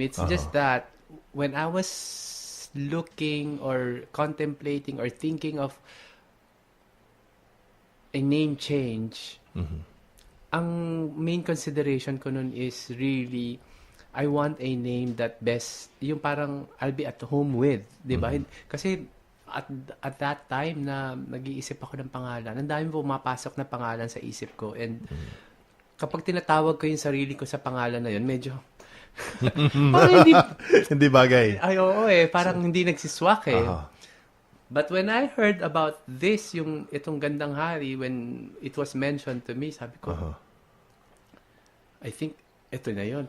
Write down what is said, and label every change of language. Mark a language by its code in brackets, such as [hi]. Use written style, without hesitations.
[en] It's just that when I was looking or contemplating or thinking of a name change, ang main consideration ko nun is really, I want a name that best, yung parang I'll be at home with, di ba? [tl] Kasi at that time na nag-iisip ako ng pangalan, ang dami pumapasok na pangalan sa isip ko, and kapag tinatawag ko yung sarili ko sa pangalan na yun, medyo parang hindi bagay. Ay, oo eh. Parang hindi nagsiswak eh. [en] But when I heard about this, itong Gandanghari, when it was mentioned to me, sabi ko, I think, ito na yun.